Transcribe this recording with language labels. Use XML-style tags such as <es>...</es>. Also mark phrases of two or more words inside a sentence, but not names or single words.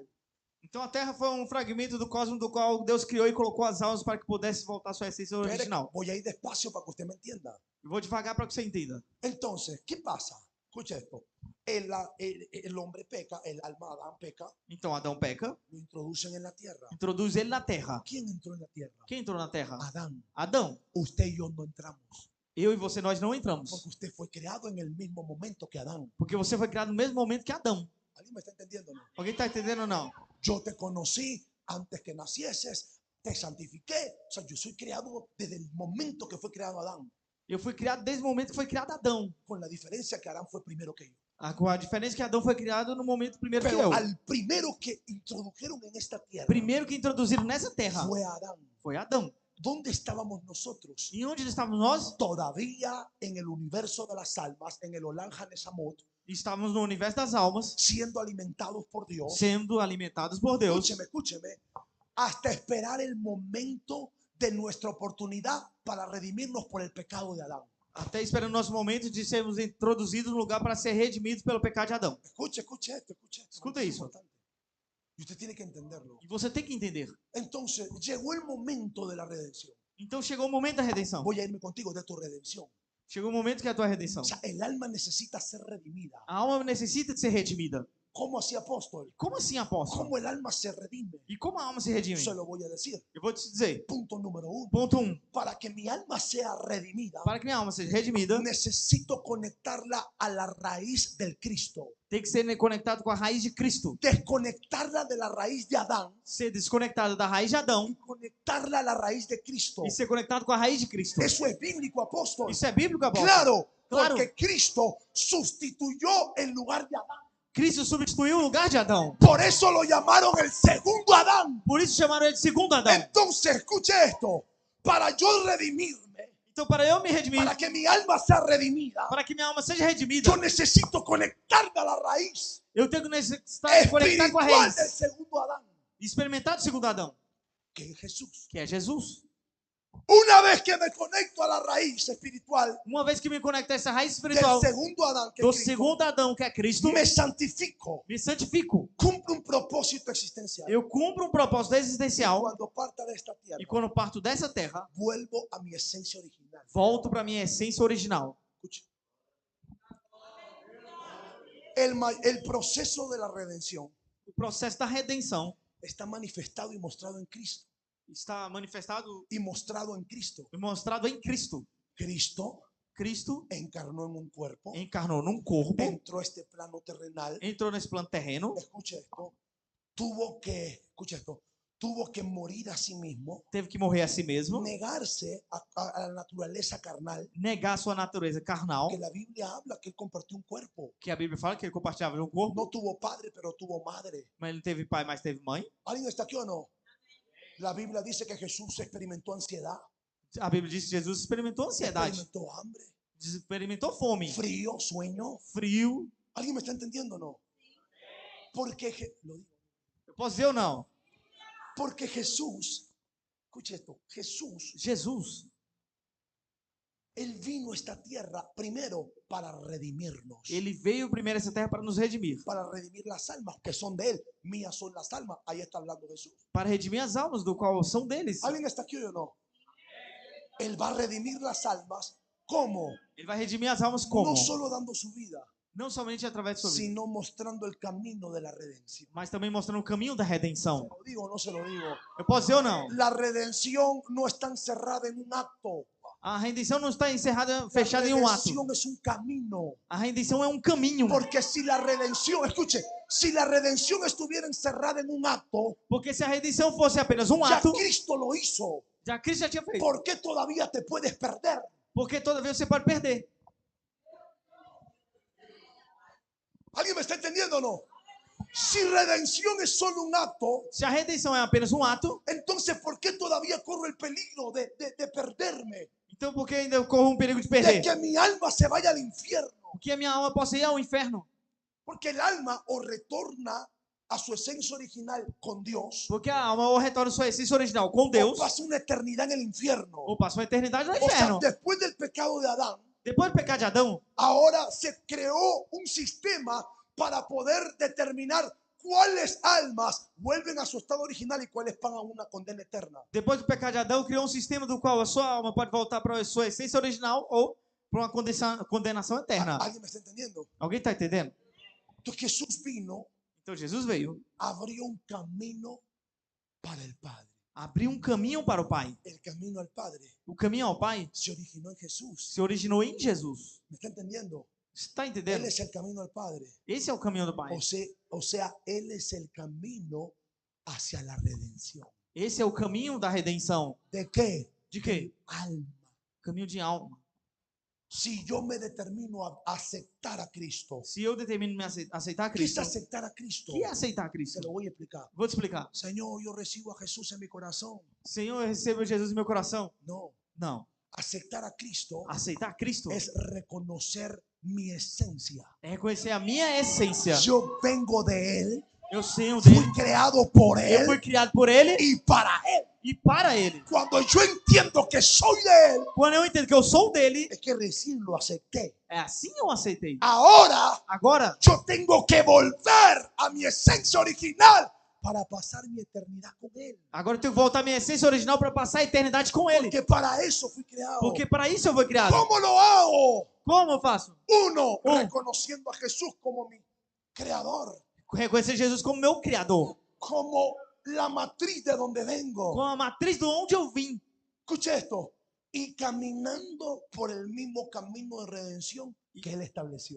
<pt>Então a Terra foi um fragmento do cosmos do qual Deus criou e colocou as almas para que pudesse voltar à sua essência Espere, original.</pt> <es>voy a ir despacio para que usted me entienda.</es> <pt>Eu vou devagar para que você entenda.</pt> <es>Entonces, ¿qué pasa? Escucha esto. El hombre peca, el alma de Adán peca,</es> <pt>Então Adão peca,</pt> <es>lo introducen en la tierra.</es> <pt>introduz ele na Terra.</pt> <es>¿Quién entró en la tierra?</es> <pt>Quem entrou na Terra?</pt> <es>Adán.</es> <pt>Adão.</pt> <es>Usted y yo no entramos.</es> <pt>Eu e você, nós não entramos.</pt> <es>Porque usted fue creado en el mismo momento que Adán.</es> <pt>Porque você foi criado no mesmo momento que Adão.</pt> <es>¿Alguien me está entendiendo o no?</es> <pt>Alguém está entendendo ou não?</pt> <es>Yo te conocí antes que nacieses, te santifiqué. O sea, yo soy creado desde el momento que fue creado Adán.</es> <pt>Eu fui criado desde o momento que foi criado Adão.</pt> <es>Con la diferencia que Adán fue primero que yo.</es> <pt>Com a diferença que Adão foi criado no momento primeiro que</pt> <es>Pero</es> <pt>eu.</pt> <es>al primero que introdujeron en esta tierra</es> <pt>Primeiro que introduziram nessa terra</pt> <es>fue Adán.</es> <pt>foi Adão.</pt> <es>¿Dónde estábamos nosotros?</es> <pt>E onde estávamos nós?</pt> <es>Todavía en el universo de las almas, en el</es> <he>עולם הנשמות,</he> <pt>Estávamos no universo das almas,</pt> <es>siendo alimentados por Dios.</es> <pt>sendo alimentados por Deus.</pt> <es>Escúcheme, escúcheme. Hasta esperar el momento de nuestra oportunidad para redimirnos por el pecado de Adán.</es> <pt>Até esperando o nosso momento de sermos introduzidos no lugar para ser redimidos pelo pecado de Adão.</pt> <es>Escuche esto.</es> <pt>Escuta</pt> <es>Es eso. importante. Y usted tiene que entenderlo.</es> <pt>E você tem que entender.</pt> <es>Entonces, llegó el momento de la redención.</es> <pt>Então chegou o momento da redenção.</pt> <es>Voy a irme contigo de tu redención.</es> <pt>Chegou o momento que é a tua redenção.</pt> <es>O sea, el alma necesita ser redimida.</es> <pt>A alma necessita de ser redimida.</pt> <es>¿Cómo así, apóstol?</es> <pt>Como assim, apóstolo?</pt> <es>¿Cómo el alma se redime?</es> <pt>E como a alma se redime?</pt> <es>Se lo voy a decir.</es> <pt>Eu vou te dizer.</pt> <es>Punto número 1.</es> <pt>Ponto 1.</pt> <es>Para que mi alma sea redimida,</es> <pt>Para que minha alma seja redimida,</pt> <es>necesito conectarla a la raíz del Cristo.</es> <pt>tem que ser conectado com a raiz de Cristo.</pt> <es>Desconectarla de la raíz de Adán</es> <pt>Ser desconectado da raiz de Adão</pt> <es>y conectarla a la raíz de Cristo.</es> <pt>e ser conectado com a raiz de Cristo.</pt> <es>Eso es bíblico, apóstol.</es> <pt>Isso é bíblico, apóstolo?</pt> <es>Claro,</es> <pt>Claro.</pt> <es>porque Cristo sustituyó el lugar de Adán.</es> <pt>Cristo substituiu o lugar de Adão.</pt> <es>Por eso lo llamaron el segundo Adán.</es> <pt>Por isso chamaram ele de segundo Adão.</pt> <es>Entonces, escuche esto. Para yo redimirme,</es> <pt>Então, para eu me redimir,</pt> <es>para que mi alma sea redimida,</es> <pt>para que minha alma seja redimida,</pt> <es>yo necesito conectarme a la raíz</es> <pt>eu tenho que necessitar conectar com a</pt> <es>espiritual del</es> <pt>raiz.</pt> <es>segundo Adán,</es> <pt>E experimentar do segundo Adão,</pt> <es>que es Jesús.</es> <pt>que é Jesus.</pt> <es>Una vez que me conecto a la raíz espiritual</es> <pt>Uma vez que me conecto a essa raiz</pt> <es>del</es> <pt>espiritual</pt> <es>segundo Adán, que</es> <pt>do</pt> <es>es Cristo,</es> <pt>segundo Adão, que é Cristo,</pt> <es>me santifico,</es> <pt>me santifico.</pt> <es>cumplo un propósito existencial.</es> <pt>Eu cumpro um propósito existencial</pt> <es>Cuando parta de esta tierra,</es> <pt>e quando parto dessa terra,</pt> <es>vuelvo a mi esencia original.</es> <pt>volto para minha essência original.</pt> <es>Escuche. El proceso de la redención</es> <pt>O processo da redenção</pt> <es>está manifestado y mostrado en Cristo.</es> <pt>está manifestado</pt> <es>Y mostrado en Cristo.</es> <pt>e mostrado em Cristo.</pt> <es>Cristo</es> <pt>Cristo</pt> <es>encarnó en un cuerpo,</es> <pt>encarnou num corpo,</pt> <es>entró a este plano terrenal.</es> <pt>entrou nesse plano terreno,</pt> <es>Escuche esto. Escuche esto. Tuvo que morir a sí mismo,</es> <pt>teve que morrer a si mesmo,</pt> <es>negarse a la naturaleza carnal.</es> <pt>negar sua natureza carnal,</pt> <es>Que la Biblia habla que él compartió un cuerpo.</es> <pt>que a Bíblia fala que ele compartilhava de um corpo,</pt> <es>No tuvo padre, pero tuvo madre.</es> <pt>mas ele não teve pai, mas teve mãe.</pt> <es>¿Alguien está aquí o no? La Biblia dice que Jesús experimentó ansiedad,</es> <pt>A Bíblia diz que Jesus experimentou ansiedade,</pt> <es>experimentó hambre,</es> <pt>experimentou fome,</pt> <es>frío, sueño.</es> <pt>frio.</pt> <es>¿Alguien me está entendiendo o no? Porque,</es> <pt>Eu posso dizer ou não?</pt> <es>porque Jesús, escuche esto, Jesús,</es> <pt>Jesus,</pt> <es>él vino a esta tierra primero para redimirnos,</es> <pt>ele veio primeiro a essa terra para nos redimir,</pt> <es>para redimir las almas que son de él. Mías son las almas. Ahí está hablando Jesús.</es> <pt>para redimir as almas, do qual são deles.</pt> <es>¿Alguien está aquí o no? Él va a redimir las almas. ¿Cómo?</es> <pt>Ele vai redimir as almas como?</pt> <es>No solo dando su vida,</es> <pt>Não somente através de sua vida,</pt> <es>sino mostrando el camino de la redención.</es> <pt>mas também mostrando o caminho da redenção.</pt> <es>¿Se lo digo o no se lo digo?</es> <pt>Eu posso dizer ou não?</pt> <es>La redención no está encerrada en un acto.</es> <pt>A redenção não está encerrada,</pt> <es>La</es> <pt>fechada em um ato.</pt> <es>redención es un camino.</es> <pt>A redenção é um caminho.</pt> <es>Porque si la redención, escuche, si la redención estuviera encerrada en un acto,</es> <pt>Porque se a redenção fosse apenas um</pt> <es>ya</es> <pt>ato,</pt> <es>Cristo lo hizo.</es> <pt>já Cristo já tinha feito.</pt> <es>¿Por qué todavía te puedes perder?</es> <pt>Porque toda vez você pode perder.</pt> <es>¿Alguien me está entendiendo o no? Si redención es solo un acto,</es> <pt>Se a redenção é apenas um ato,</pt> <es>entonces ¿por qué todavía corro el peligro de perderme?</es> <pt>então por que ainda corro um perigo de</pt> <es>De</es> <pt>perder?</pt> <es>que mi alma se vaya al infierno.</es> <pt>Que a minha alma possa ir ao inferno.</pt> <es>Porque el alma o retorna a su esencia original con Dios,</es> <pt>Porque a alma ou retorna sua essência original com Deus,</pt> <es>o pasa una eternidad en el infierno.</es> <pt>ou passa uma eternidade no</pt> <es>O sea,</es> <pt>inferno.</pt> <es>después del pecado de Adán,</es> <pt>Depois do pecado de Adão,</pt> <es>ahora se creó un sistema para poder determinar cuáles almas vuelven a su estado original y cuáles pagan una condena eterna.</es> <pt>depois do pecado de Adão, criou um sistema do qual a sua alma pode voltar para a sua essência original ou para uma condenação eterna.</pt> <es>¿Alguien me está entendiendo?</es> <pt>Alguém está entendendo?</pt> <es>Entonces Jesús vino,</es> <pt>Então Jesus veio,</pt> <es>abrió un camino para el Padre.</es> <pt>abriu um caminho para o Pai.</pt> <es>El camino al Padre</es> <pt>O caminho ao Pai</pt> <es>se originó en Jesús.</es> <pt>se originou em Jesus.</pt> <es>¿Me está entendiendo?</es> <pt>Está</pt> <es>Él</es> <pt>entendendo?</pt> <es>es el camino al Padre.</es> <pt>Esse é o caminho do Pai.</pt> <es>O sea, Él es el camino hacia la redención.</es> <pt>Esse é o caminho da redenção.</pt> <es>¿De qué?</es> <pt>De quê?</pt> <es>Alma.</es> <pt>Caminho de alma.</pt> <es>Si yo me determino a aceptar a Cristo,</es> <pt>Se eu determino me aceitar</pt> <es>¿qué es</es> <pt>Cristo,</pt> <es>aceptar a Cristo?</es> <pt>o que é aceitar</pt> <es>Se</es> <pt>Cristo?</pt> <es>lo voy a explicar.</es> <pt>Vou te explicar.</pt> <es>Señor, yo recibo a Jesús en mi corazón.</es> <pt>Senhor, eu recebo Jesus no meu coração.</pt> <es>No,</es> <pt>Não.</pt> <es>aceptar a Cristo</es> <pt>Aceitar Cristo</pt> <es>es reconocer mi esencia.</es> <pt>é reconhecer a minha essência.</pt> <es>Yo vengo de Él,</es> <pt>Eu sei dele.</pt> <es>fui creado por</es> <pt>Eu fui</pt> <es>Él</es> <pt>criado por Ele</pt> <es>y para Él.</es> <pt>e para Ele.</pt> <es>Cuando yo entiendo que soy de Él,</es> <pt>Quando eu entendo que eu sou dele,</pt> <es>es que recién lo acepté.</es> <pt>é assim eu aceitei.</pt> <es>Ahora</es> <pt>Agora,</pt> <es>yo tengo que volver a mi esencia original para pasar mi eternidad con Él.</es> <pt>agora eu tenho que voltar à minha essência original para passar a eternidade com Ele.</pt> <es>Porque para eso fui creado.</es> <pt>Porque para isso eu fui criado.</pt> <es>¿Cómo lo hago?</es> <pt>Como eu faço?</pt> <es>Uno,</es> <pt>Un.</pt> <es>reconociendo a Jesús como mi creador,</es> <pt>Reconhecer Jesus como meu Criador.</pt> <es>como la matriz de donde vengo.</es> <pt>Com a matriz de onde eu vim.</pt> <es>Escuche esto. Y caminando por el mismo camino de redención que Él estableció.</es>